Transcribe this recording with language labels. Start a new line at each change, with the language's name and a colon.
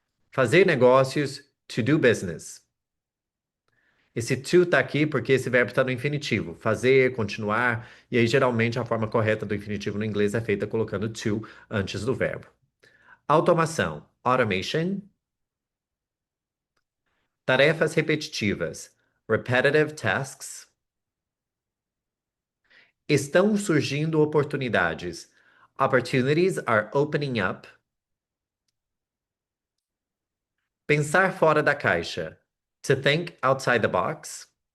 Portuguese: Fazer negócios,
English: to do business.
Portuguese: Esse to tá aqui porque esse verbo está no infinitivo. Fazer, continuar, e aí geralmente a forma correta do infinitivo no inglês é feita colocando to antes do verbo. Automação, automation. Tarefas repetitivas,
English: repetitive tasks.
Portuguese: Estão surgindo oportunidades.
English: Opportunities are opening up.
Portuguese: Pensar fora da caixa.
English: To think outside the box.